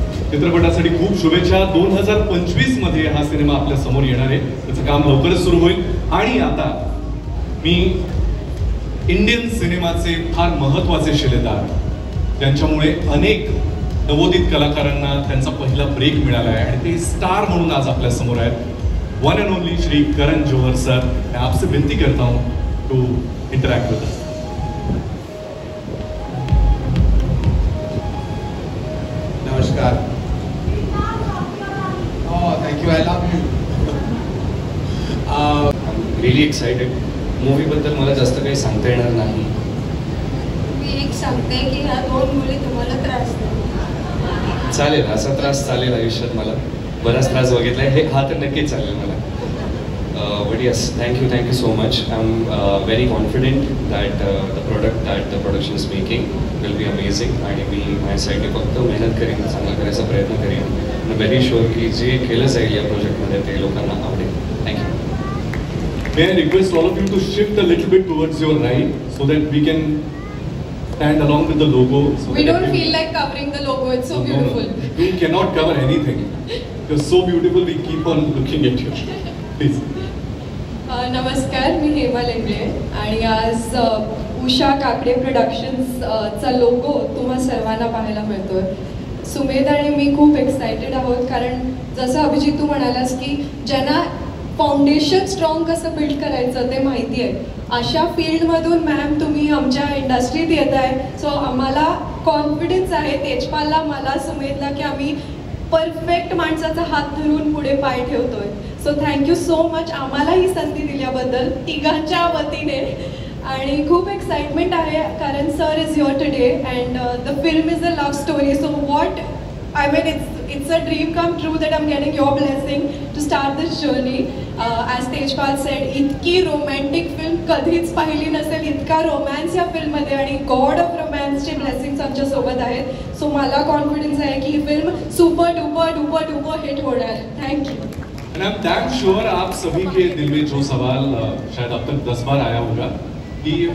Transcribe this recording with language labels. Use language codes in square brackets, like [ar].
[mr] चित्रपटासाठी खूप शुभेच्छा. 2025 मध्ये हा सिनेमा आपल्या समोर येणार आहे. त्याचं काम लवकरच सुरू होईल. आणि आता मी इंडियन सिनेमाचे फार महत्त्वाचे शिलेदार, ज्यांच्यामुळे अनेक नवोदित कलाकारांना त्यांचा पहिला ब्रेक मिळाला आहे आणि ते स्टार म्हणून आज आपल्या समोर आहेत. [en] one and only [hi] Shri Karan Johar sir, मैं आपसे विनती करता हूं [en] To interact with us. [mr] नमस्कार. [en] Thank you. I love you. Really excited. [mr] मूवीबद्दल मला जास्त काही सांगता येणार नाही. मी एक सांगते की ह्या 2 मुली तुम्हाला त्रास देतात. चालेल, असा त्रास चालेल आयुष्यात. मला बराच त्रास बघितला आहे, हा तर नक्कीच चालेल मला. [en] But yes, thank you so much. I am very confident that the product that the production is making will be amazing. [mr] आणि मी माझ्या साईडने फक्त मेहनत करेन, चांगला करायचा प्रयत्न करेन. [en] I am very sure [mr] की जे केलं जाईल या प्रोजेक्टमध्ये ते लोकांना आवडेल. [en] Thank you. May I request all of you to shift a little bit towards your right so that we can stand along with the logo. So We don't feel like covering the logo. It's so beautiful. No. You cannot cover anything. You're so beautiful. We keep on looking at you. Please. [mr] नमस्कार, मी हेमा लेंगळे आणि आज Usha Kakade productions चा logo तुम्हा सर्वांना पाहायला मिळतोय. सुमेध आणि मी खूप एक्सायटेड आहोत, कारण जसं अभिजित तू म्हणालास की ज्यांना फाउंडेशन स्ट्रॉंग कसं बिल्ड करायचं ते माहिती आहे, अशा फील्डमधून मॅम तुम्ही आमच्या इंडस्ट्रीत येत आहे. सो आम्हाला कॉन्फिडन्स आहे, तेजपालला, मला, सुमेधला, की आम्ही परफेक्ट माणसाचा हात धरून पुढे पाय ठेवतोय. सो थँक्यू सो मच आम्हाला ही संधी दिल्याबद्दल तिघांच्या वतीने. आणि खूप एक्साइटमेंट आहे, कारण [en] Sir is your today and the film is a love story. So what I mean, it's a dream come true that I'm getting your blessing to start this journey. As Tejpal said, [mr] इतकी romantic film कधीच पाहिली नसेल, इतका romance या फिल्ममध्ये आणि God of रोमॅन्सचे blessings आमच्या सोबत आहेत. सो मला कॉन्फिडन्स आहे की ही film super duper duper duper hit होणार. [en] Thank you. And I'm damn sure [hi] आप सभी के दिल में जो सवाल शायद अब तक 10 बार आया होगा कि